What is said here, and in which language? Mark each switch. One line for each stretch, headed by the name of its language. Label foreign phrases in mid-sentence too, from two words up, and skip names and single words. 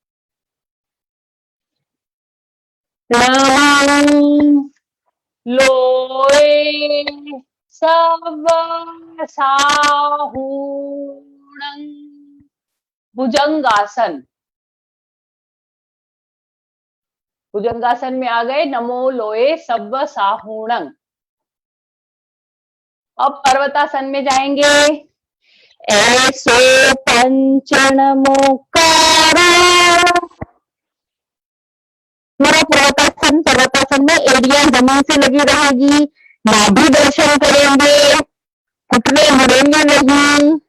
Prakrit languages: नमो लो साहूणं भुजंगासन।
Hindi: भुजंगासन में आ गए
Prakrit languages: नमो लोए सब्ब साहूणं।
Hindi: अब पर्वतासन में जाएंगे।
Prakrit languages: ऐसो पंचनमोकारा।
Hindi: मेरा पर्वतासन में एड़ियां जमीन से लगी रहेगी, नाभि दर्शन करेंगे, घुटने मुड़ेंगे नहीं।